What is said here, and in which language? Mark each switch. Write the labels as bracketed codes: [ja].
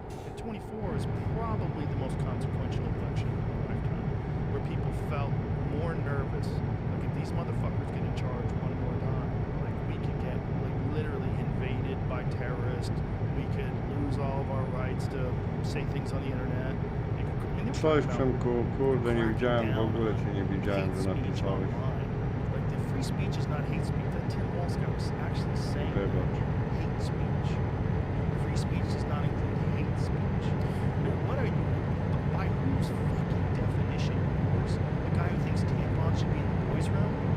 [en] And 24 is probably the most consequential election of my lifetime, where people felt more nervous. Like if these motherfuckers get in charge one more time, like we could get literally invaded by terrorists. We could lose all of our rights to say things on the internet. [pl] Coś Przemku, kurde, nie widziałem w ogóle, cię nie widziałem, że napisałeś. [en] Like the free speech is not hate speech. That Tim Walzka was actually saying [pl] Wybacz. [en] hate speech. Free speech does not include hate speech. What are you? By whose fucking definition? Yours? The guy who thinks tampons should be in the boys' room?